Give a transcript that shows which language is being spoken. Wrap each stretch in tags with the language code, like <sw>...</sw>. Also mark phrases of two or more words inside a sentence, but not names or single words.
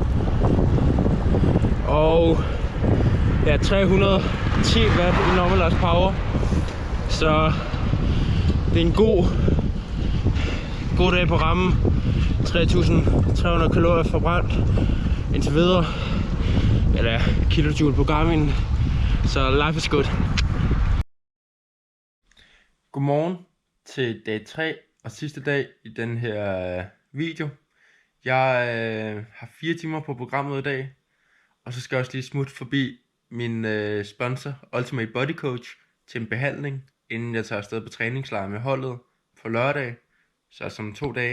<da>Og ja, 310 watt i</da> <en>normalized power.</en> <da>Så det er en god dag på rammen. 3.300 kalorier forbrændt indtil videre, eller kilojoule på Garmin, så</da> <en>life is good.</en> <da>Godmorgen til dag 3 og sidste dag i den her video. Jeg har 4 timer på programmet i dag, og så skal jeg også lige smutte forbi min sponsor Ultimate Body Coach til en behandling, inden jeg tager afsted på træningslejr med holdet på lørdag, så som 2 dage.</da>